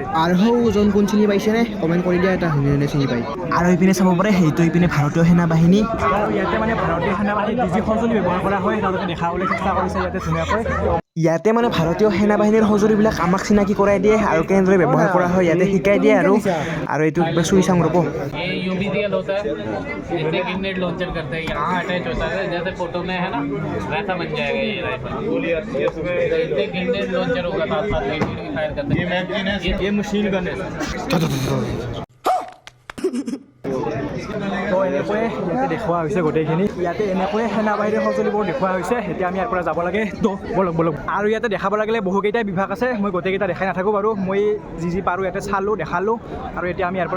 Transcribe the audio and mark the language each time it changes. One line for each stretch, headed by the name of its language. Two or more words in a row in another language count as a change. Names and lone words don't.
Assamese: আৰু ওজন কোন চিনি পাইছেনে কমেণ্ট কৰি দিয়া এটা শুনি চিনি পায় আৰু এইপিনে চাব পাৰে সেইটো এইপিনে ভাৰতীয় সেনা বাহিনী আৰু ইয়াতে মানে ভাৰতীয় সেনা বাহিনীত যি সঁজুলি ব্যৱহাৰ কৰা হয় তেওঁলোকে দেখাবলৈ চেষ্টা কৰিছে ইয়াতে ধুনীয়াকৈ ইয়াতে মানে ভাৰতীয় সেনা বাহিনীৰ সঁজুলিবিলাক আমাক চিনাকি কৰাই দিয়ে আৰু কেনেদৰে ব্যৱহাৰ কৰা হয় ইয়াতে শিকাই দিয়ে আৰু এইটো কিবা চুই চাওঁ ৰ'ব
Hindi: ये यूबीसीएल होता है इससे
English: grenade launcher
Hindi: करते हैं यहाँ अटैच होता है जैसे फोटो में है ना वैसा बन जाएगा ये राइफल इससे
English: grenade launcher
Hindi: होगा साथ साथ ग्रेनेड भी फायर करते हैं ये
English: machine gun
Hindi: है
Assamese: তো এনেকৈয়ে ইয়াতে দেখুওৱা হৈছে গোটেইখিনি ইয়াতে এনেকৈয়ে সেনা বাহিনীৰ সঁজুলিবোৰ দেখুওৱা হৈছে এতিয়া আমি ইয়াৰ পৰা যাব লাগে তো বলক আৰু ইয়াতে দেখাব লাগিলে বহুকেইটা বিভাগ আছে মই গোটেইকেইটা দেখাই নাথাকোঁ বাৰু মই যি পাৰোঁ ইয়াতে চালোঁ দেখালোঁ আৰু এতিয়া আমি ইয়াৰ পৰা